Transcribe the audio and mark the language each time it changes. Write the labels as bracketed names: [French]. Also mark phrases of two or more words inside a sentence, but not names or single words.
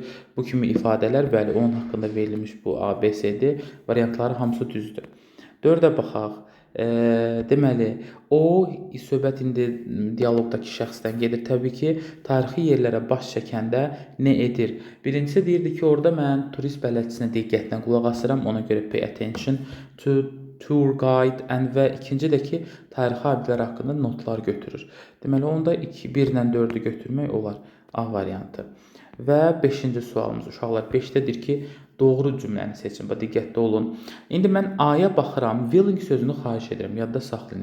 [Azerbaijani] Bu kimi ifadələr, bəli, onun haqqında verilmiş bu ABCD variantları hamısı düzdür. 4-ə baxaq. Deməli, o söhbət indi dialoqdakı şəxsdən gedir. Təbii ki, tarixi yerlərə baş çəkəndə nə edir? Birincisi deyirdi ki, orada mən turist bələdçisinə diqqətlə qulaq asıram, ona görə [English] pay attention to tour guide [Azerbaijani] və ikinci də ki, tarixi abidələr haqqında notlar götürür. Deməli, onda 1 ilə 4-ü götürmək olar. A variantı. Və 5-ci sualımız, uşaqlar, 5-dədir ki, doğru cümləni seçin, diqqətli olun. İndi mən A-ya baxıram, willing sözünü xahiş edirəm, yadda saxlayın.